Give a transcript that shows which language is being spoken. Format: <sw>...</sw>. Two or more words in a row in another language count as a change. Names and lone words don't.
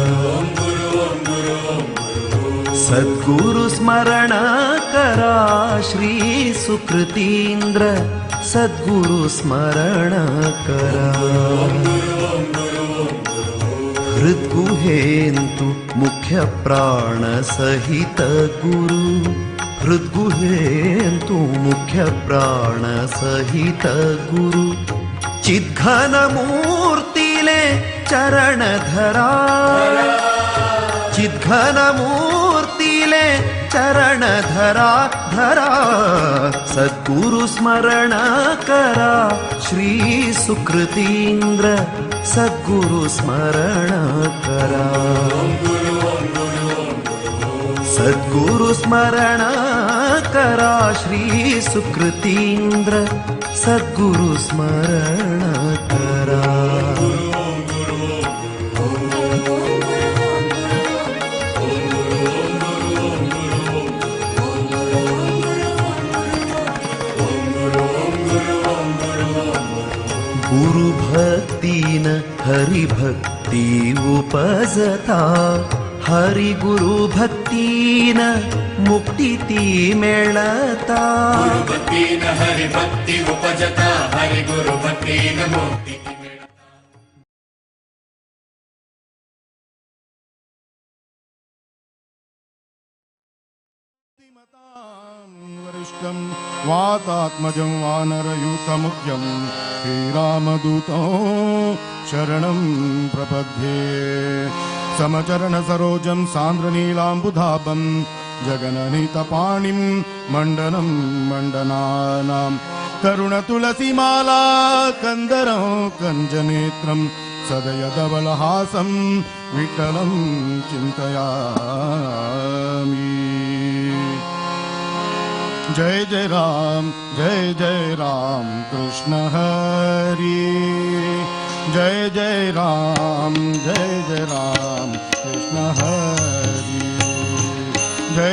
<kok>सद्गुरु स्मरण करा श्री सुकृतींद्र सद्गुरु स्मरण करा हृद्गुहेन्तु मुख्य प्राण सहित गुरु हृद्गुहेन्तु मुख्य प्राण सहित गुरु चिद्घन मूर्तिले चरण धरा चिद्घन मूर्तिले चरण धरा धरा सद्गुरु स्मरण करा श्री सुकृतींद्र सद्गुरु स्मरण करा सद्गुरु स्मरण करा श्री सुकृतींद्र सद्गुरु स्मरण करा गुरु भक्तीन हरि भक्ती उपजता हरि गुरु भक्तीन मुक्ती ती मिळता गुरु भक्तीन हरि भक्ती उपजता हरि गुरु भक्तीन मुक्ती</kok> <sa>वरिष्ठं वातात्मजं वानरयूथमुख्यं श्रीरामदूतं शरणं प्रपद्ये समचरण सरोजं सान्द्रनीलाम्बुधाबं जगननितपाणिं मण्डनं मण्डनानां करुणतुलसीमाला कन्दरं कञ्जनेत्रं सदयधवलहासं विठ्ठलं चिन्तयामि जय जय राम कृष्ण हरि जय जय राम कृष्ण हरि जय</sa>